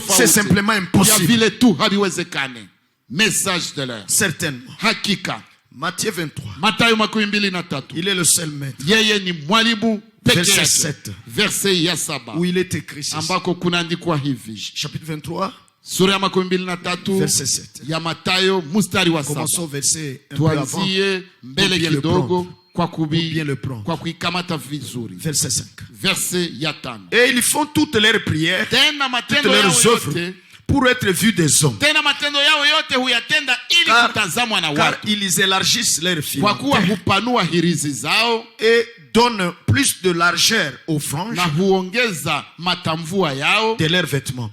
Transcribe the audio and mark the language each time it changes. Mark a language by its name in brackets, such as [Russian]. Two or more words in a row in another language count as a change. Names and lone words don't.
[French] C'est simplement impossible. Message de l'heure. Certainement. Hakika. Matthieu 23. Il est le seul maître. Verset 7. Où il est écrit ceci. Chapitre 23. [Swahili] Sura ya 23 [French] verset 7. [Swahili] ya Mathayo mstari wa 7. [French] Commençons verset un peu avant. [Swahili] Tuanzie mbele kidogo kwa kuikamata vizuri. [French] Verset 5. [Swahili] Verset ya 5. [French] Et ils font toutes leurs prières, toutes leurs œuvres pour être vus des hommes. Car ils élargissent leurs frontières et donnent plus de largeur aux franges de leurs vêtements.